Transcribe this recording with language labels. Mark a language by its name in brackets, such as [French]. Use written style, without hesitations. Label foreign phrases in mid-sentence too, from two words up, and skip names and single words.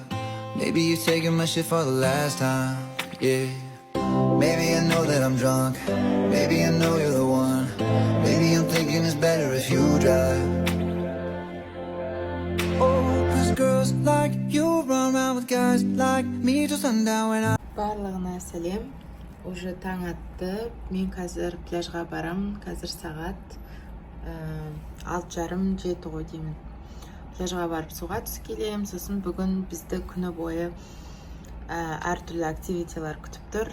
[English] Maybe you're taking my shit for the last time. Yeah. Maybe I know that I'm drunk. Maybe I know you're the one. Maybe I'm thinking it's better if you drive. Oh, 'cause girls like you run around with guys like me till sundown when I. [Kazakh] Барлығына сәлем. Уже таң атты. Мен қазір пляжға барам. Қазір сағат 6:30-7 ғой деймін. Пляжға барып суға түсіп келем. Сосын бүгін бізді күні бойы әртүрлі активитилар күтіп тұр.